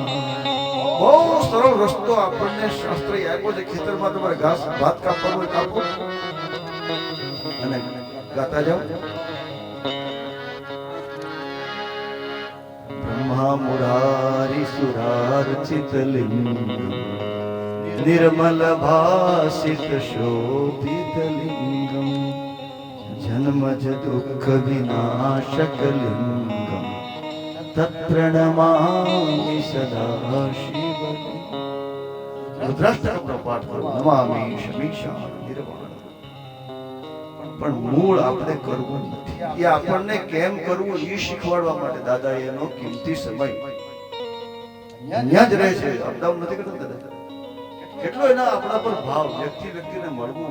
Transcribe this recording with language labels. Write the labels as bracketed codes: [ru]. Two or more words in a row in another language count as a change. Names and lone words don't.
[gu] બહુ સરળ રસ્તો આપણને શાસ્ત્રે આપ્યો છે. ખેતરમાં તમારે ઘાસ ભાત કાપવાનું હોય કાપો અને ગાતા જાઓ. [sa] ब्रह्मा मुरारी सुरार्चित लिंग, निर्मल भासित शोभित लिंगम, जन्मज दुख विनाशक लिंगम, तत्प्रणमामि सदा शिवलिंगम. [gu] रुद्राष्टकमનો પાઠ કરો, [sa] नमामि शमीशान निर्वाण. [gu] પણ મૂળ આપણે કરવું નથી. એ આપણને કેમ કરવું એ શીખવાડવા માટે દાદાએ એનો કિંમતી સમય અહીંયા જ રહે છે, અપડાઉન નથી કરતા દાદા. કેટલો એના આપણા પર ભાવ, વ્યક્તિને મળવું.